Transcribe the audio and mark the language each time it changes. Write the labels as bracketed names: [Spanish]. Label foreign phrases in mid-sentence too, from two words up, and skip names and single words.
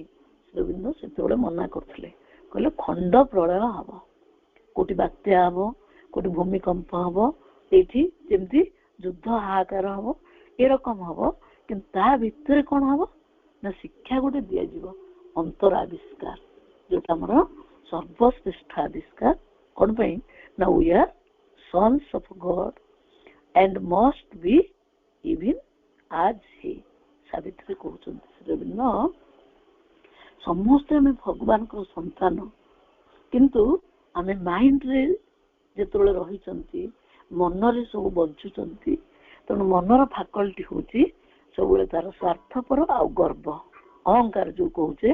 [Odia] ଶ୍ରୀ ଅରବିନ୍ଦ ସେତେବେଳେ ମନା କରୁଥିଲେ, କହିଲେ ଖଣ୍ଡ ପ୍ରଳୟ ହବ, କୋଉଠି ବାତ୍ୟା ହବ, କୋଉଠି ଭୂମିକମ୍ପ ହବ, ଏଇଠି ଯେମିତି ଯୁଦ୍ଧ ହାହାକାର ହବ, ଏରକମ ହବ। କିନ୍ତୁ ତା ଭିତରେ କଣ ହବ ନା ଶିକ୍ଷା ଗୋଟେ ଦିଆଯିବ, ଅନ୍ତର ଆବିଷ୍କାର, ଯୋଉଟା ଆମର ସର୍ବଶ୍ରେଷ୍ଠ ଆବିଷ୍କାର। କଣ ପାଇଁ ନା [English] we are sons of God and must be even as he। [Odia] ସାବିତ୍ରୀ କହୁଛନ୍ତି ଶ୍ରୀ ଅରବିନ୍ଦ ସମସ୍ତେ ଆମେ ଭଗବାନଙ୍କର ସନ୍ତାନ, କିନ୍ତୁ ଆମେ ମାଇଣ୍ଡରେ ଯେତେବେଳେ ରହିଛନ୍ତି, ମନରେ ସବୁ ବଞ୍ଚୁଛନ୍ତି। ତେଣୁ ମନର ଫାକଲ୍ଟି ହଉଛି ସବୁବେଳେ ତାର ସ୍ୱାର୍ଥପର ଆଉ ଗର୍ବ ଅହଙ୍କାର ଯୋଉ କହୁଛେ।